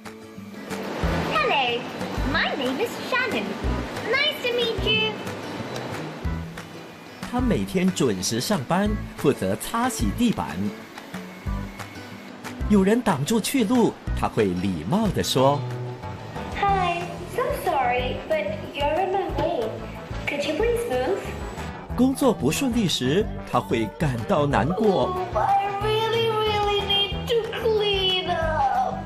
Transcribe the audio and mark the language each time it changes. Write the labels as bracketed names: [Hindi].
[English] Hello, my name is Shannon. Nice to meet you. [Chinese] 他每天准时上班，负责擦洗地板。有人挡住去路，他会礼貌地说 [English] ：“Hi, so sorry, but you're in my way. Could you please move？” [Chinese] 工作不顺利时，他会感到难过。 [English] Oh, I really, really need to clean up.